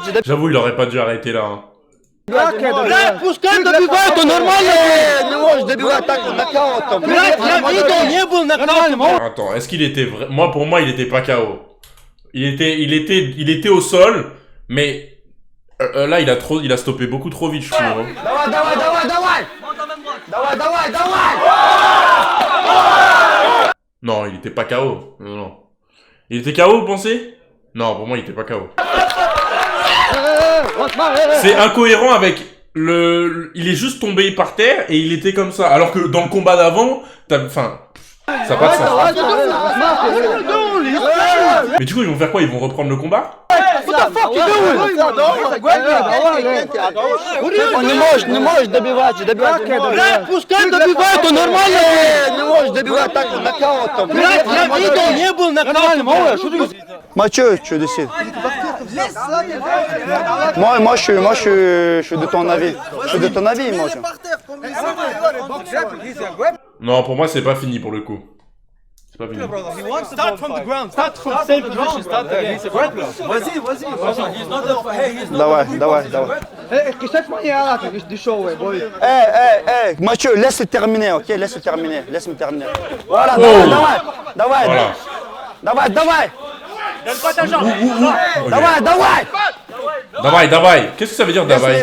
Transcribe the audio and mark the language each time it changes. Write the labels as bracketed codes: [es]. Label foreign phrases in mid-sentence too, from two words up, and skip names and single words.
[fr] J'avoue il aurait pas dû arrêter là. Hein. [ru] Пускай добивает, он нормально не может добивать так нокаутом. Не был нокаутом. [fr] Attends, est-ce qu'il était vrai... Moi pour moi il était pas KO. Il était au sol, mais là il a stoppé beaucoup trop vite je trouve. Hein. Non, il était pas KO. Non. Il était KO, vous pensez? Non, pour moi, il était pas KO. C'est incohérent avec le... Il est juste tombé par terre et il était comme ça. Alors que dans le combat d'avant, enfin... Ça n'a pas de sens. Mais du coup, ils vont faire quoi? Ils vont reprendre le combat? [ru] Он не может добивать. Пускай добивает, он нормально не может добивать так нокаутом. Я видел, не был нокаутом. [fr] Mathieu, tu décides. Moi, je suis de ton avis. Je suis de ton avis, moi. Non, pour moi, c'est pas fini pour le coup. C'est pas fini. [en] Start from the ground. Start from the same position. Start again. He's a grappler. [fr] Vas-y. [en] He's not a... Hey, he's not... [ru] Давай. [fr] Hey, Mathieu, laisse-le terminer, ok? Laisse-le terminer. Voilà, давай. Donne pas ta jambe. Давай. Qu'est-ce que ça veut dire давай?